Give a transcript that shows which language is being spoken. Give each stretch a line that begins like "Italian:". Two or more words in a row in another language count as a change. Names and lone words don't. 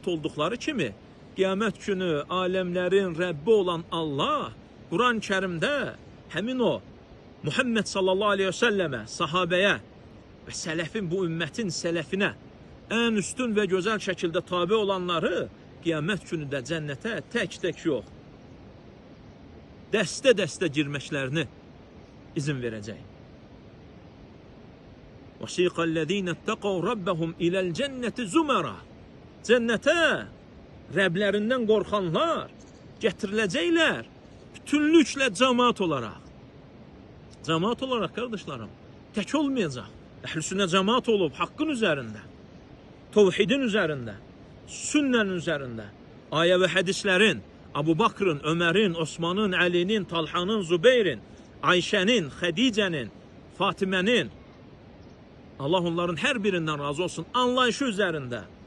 Azerbaijani: olduqları kimi, qiyamət günü aləmlərin Rəbbi olan Allah Quran-ı Kərimdə həmin o Muhammed
Arabic: صلى الله عليه وسلم,
Azerbaijani: sahabəyə və sələfin, bu ümmətin sələfinə ən üstün və gözəl şəkildə tabi olanları qiyamət günü də cənnətə tək-tək yox, dəstə-dəstə girməklərini izin verəcək.
Arabic: وَسِيقَ الَّذ۪ينَ اتَّقَوْا رَبَّهُمْ اِلَى الْجَنَّةِ زُمَرًا
Azerbaijani: Cənnətə Rəblərindən qorxanlar gətiriləcəklər bütünlüklə cəmaat olaraq. Cəmaat olaraq, qardaşlarım, tək olmayacaq. Əhl-i sünnə cəmaat olub haqqın üzərində, tevhidin üzərində, sünnənin üzərində, ayə və hədislərin, Abu Bakrın, Ömərin, Osmanın, Əlinin, Talhanın, Zübeyrin, Ayşənin, Xədicənin, Fatimənin, Allah onların hər birindən razı olsun, anlayışı üzərində.